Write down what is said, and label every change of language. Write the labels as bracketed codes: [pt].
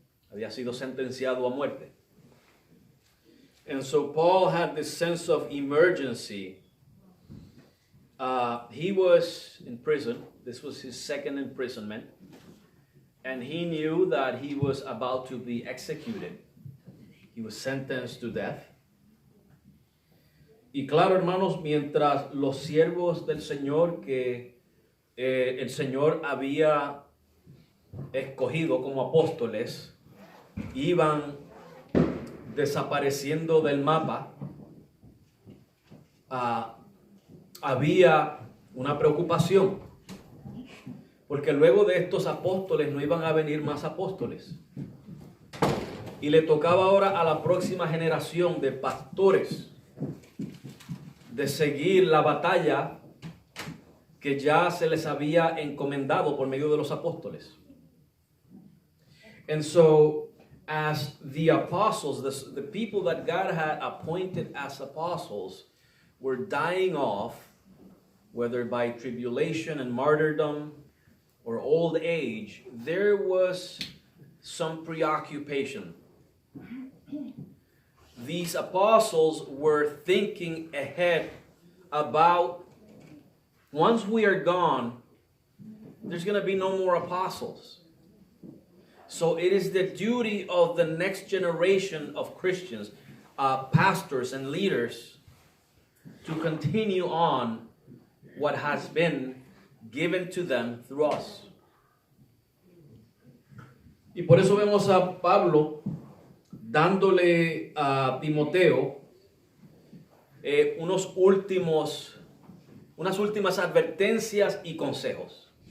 [es] Había sido sentenciado a muerte. [en] And so Paul had this sense of emergency. He was in prison. This was his second imprisonment. And he knew that he was about to be executed. He was sentenced to death. [es] Y claro, hermanos, mientras los siervos del Señor que el Señor había escogido como apóstoles iban desapareciendo del mapa, había una preocupación, porque luego de estos apóstoles no iban a venir más apóstoles. Y le tocaba ahora a la próxima generación de pastores de seguir la batalla que ya se les había encomendado por medio de los apóstoles. [en] And so, as the apostles, the people that God had appointed as apostles, were dying off, whether by tribulation and martyrdom or old age, there was some preoccupation. These apostles were thinking ahead about, once we are gone, there's going to be no more apostles. So it is the duty of the next generation of Christians, pastors and leaders, to continue on what has been given to them through us. [es] Y por eso vemos a Pablo dándole a Timoteo unas últimas advertencias y consejos.